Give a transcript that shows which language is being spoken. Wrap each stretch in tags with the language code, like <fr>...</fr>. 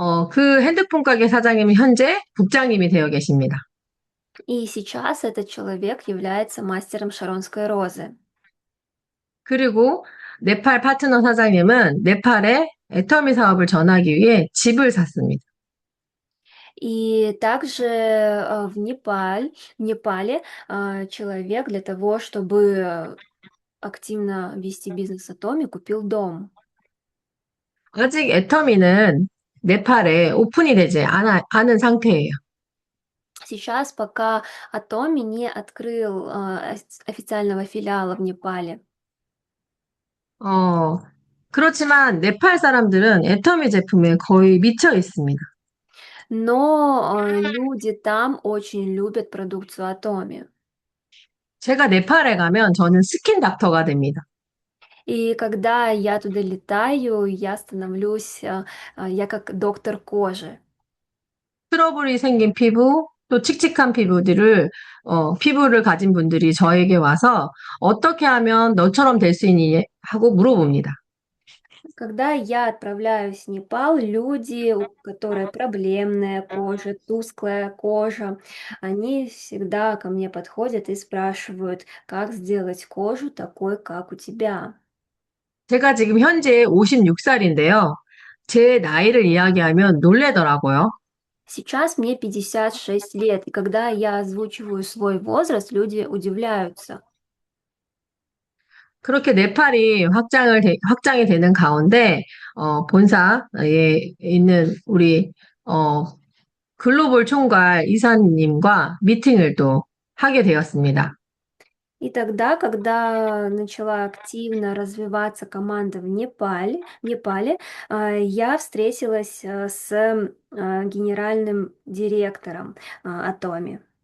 <ko>그 핸드폰 가게 사장님은 현재 국장님이 되어 계십니다.</ko> <ru>И сейчас этот человек является мастером Шаронской розы.</ru> <ko>그리고 네팔 파트너 사장님은 네팔에 애터미 사업을 전하기 위해 집을 샀습니다.</ko> <ru>И также в Непале человек для того, чтобы активно вести бизнес Atomy, купил дом.</ru> <ko>아직 애터미는 네팔에 오픈이 되지 않은 상태예요.</ko> <ru>Сейчас пока Atomy не открыл официального филиала в Непале.</ru> <ko>그렇지만 네팔 사람들은 애터미 제품에 거의 미쳐 있습니다.</ko> <ru>Но люди там очень любят продукцию Atomy.</ru> <ko>제가 네팔에 가면 저는 스킨 닥터가 됩니다.</ko> <ru>И когда я туда летаю, я становлюсь, я как доктор кожи.</ru> <ko>트러블이 생긴 피부, 또 칙칙한 피부를 가진 분들이 저에게 와서 어떻게 하면 너처럼 될 수 있니? 하고 물어봅니다.</ko> <ru>Когда я отправляюсь в Непал, люди, у которых проблемная кожа, тусклая кожа, они всегда ко мне подходят и спрашивают, как сделать кожу такой, как у тебя.</ru> <ko>제가 지금 현재 56살인데요. 제 나이를 이야기하면 놀래더라고요.</ko> <ru>Сейчас мне 56 лет, и когда я озвучиваю свой возраст, люди удивляются.</ru> <ko>그렇게 네팔이 확장이 되는 가운데, 본사에 있는 우리, 글로벌 총괄 이사님과 미팅을 또 하게 되었습니다.</ko> <ru>И тогда, когда начала активно развиваться команда в Непале, я встретилась с генеральным директором Atomy.</ru>